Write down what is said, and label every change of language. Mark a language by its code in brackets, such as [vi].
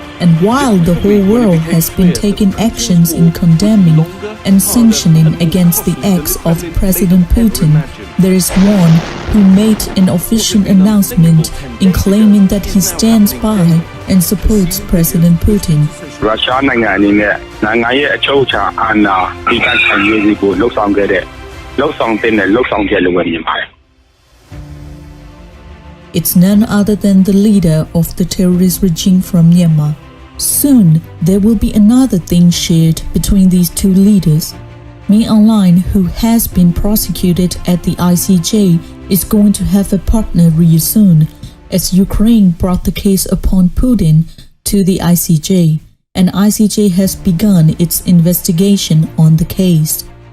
[en] And while the whole world has been taking actions in condemning and sanctioning against the acts of President Putin, there is one who made an official announcement in claiming that he stands by and supports President Putin. [my] Russia နိုင်ငံအနေနဲ့နိုင်ငံရဲ့အချုပ်အခြာအာဏာတည်တံ့ခံရေးစီကိုလှုပ်ဆောင်ခဲ့တဲ့လှုပ်ဆောင်တဲ့လှုပ်ဆောင်ချက်လိုပဲမြင်ပါတယ် [en] It's none other than the leader of the terrorist regime from Myanmar. Soon, there will be another thing shared between these two leaders. Min Aung Hlaing, who has been prosecuted at the ICJ, is going to have a partner real soon, as Ukraine brought the case upon Putin to the ICJ, and ICJ has begun its investigation on the case.